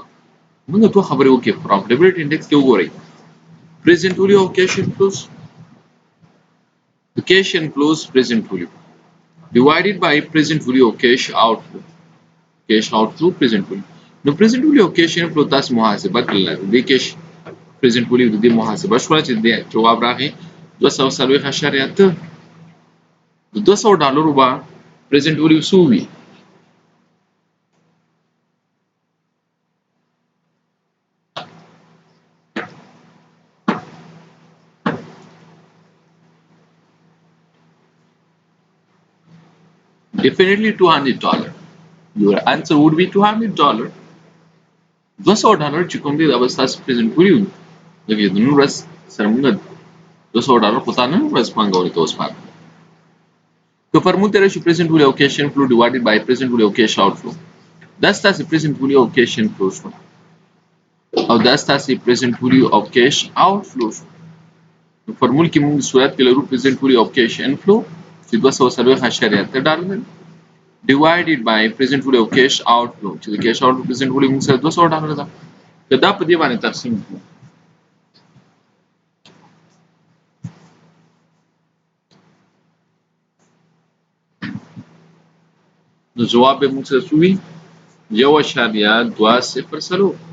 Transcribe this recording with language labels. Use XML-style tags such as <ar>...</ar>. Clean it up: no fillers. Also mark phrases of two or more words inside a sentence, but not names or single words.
<ps>موږ دوه خبرې وکړې.</ps> <en>profitability index</en> <ps>کې وګورئ</ps> <en>present value</en> <ps>او</ps> <en>cash inflows. The cash inflows present value divided by present value of cash outflow. Cash outflow present value.</en> <ps>نو</ps> <en>present value of cash inflow</en> <ps>تاسو محاسبه کړل. د</ps> <en>cash present value</en> <ps>د دې محاسبه شو چې د جواب راغی 240.8. د $200 به</ps> <en>present value</en> <ps>څو وي؟</ps> <en>Definitely $200. Your answer would be</en> <ps>$200. $200 چې کوم دی دا به ستاسو</ps> <en>present value</en> <ps>وي. لکه د نن ورځ سره موږ $200 خو تا نن ورځ پانګونې ته وسپارو. که فرمول ته راشي</ps> <en>present value of cash inflow divided by present value of cash outflow.</en> <ps>دا ستاسو</ps> <en>present value of cash inflow</en> <ps>شو او دا ستاسو</ps> <en>present value of cash outflow</en> <ps>شو. نو فرمول کې موږ صورت کې لرو</ps> <en>present value of cash inflow</en> <ps>چې $240.8</ps> <en>divided by present value of cash outflow</en> <ps>چې د</ps> <en>cash outflow present value</en> <ps>موږ سره $200 ده. که دا په دې باندې تقسیم کړو نو جواب به موږ سره څو وي؟ 1.200.</ps>